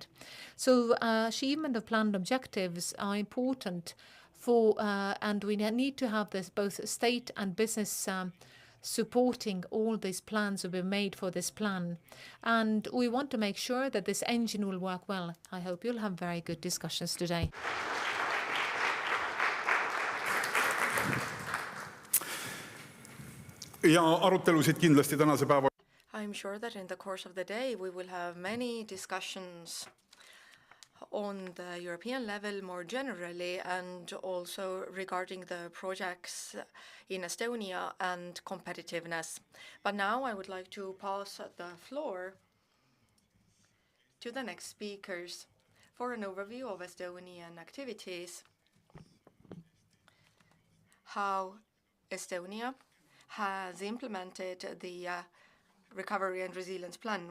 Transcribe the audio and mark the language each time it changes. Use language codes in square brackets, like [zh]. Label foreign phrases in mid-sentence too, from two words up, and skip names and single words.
[en] So achievement of planned objectives are important for, and we need to have this both state and business supporting all these plans will be made for this plan. And we want to make sure that this engine will work well. I hope you'll have very good discussions today. [et] Ja arutelusid kindlasti tänase päeva. [en] I'm sure that in the course of the day we will have many discussions on the European level more generally, and also regarding the projects in Estonia and competitiveness. But now I would like to pass the floor to the next speakers for an overview of Estonian activities, how Estonia has implemented the Recovery and Resilience Plan.